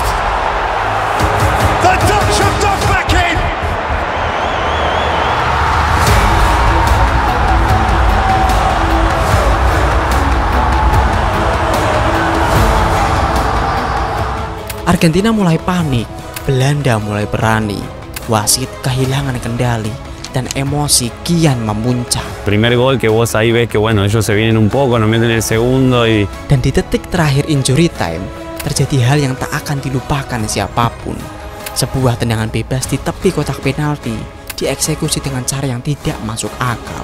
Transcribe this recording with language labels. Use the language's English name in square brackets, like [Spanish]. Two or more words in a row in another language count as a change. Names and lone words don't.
[English] The Dutch have dug back in! [Indonesian] Argentina mulai panik, Belanda mulai berani, wasit kehilangan kendali, dan emosi kian memuncak. [Spanish] Primer gol que vos ahí ves que bueno, ellos se vienen un poco, nos meten el segundo y... [Indonesian] Dan di detik terakhir [English] injury time, [Indonesian] terjadi hal yang tak akan dilupakan siapapun. Sebuah tendangan bebas di tepi kotak penalti, dieksekusi dengan cara yang tidak masuk akal.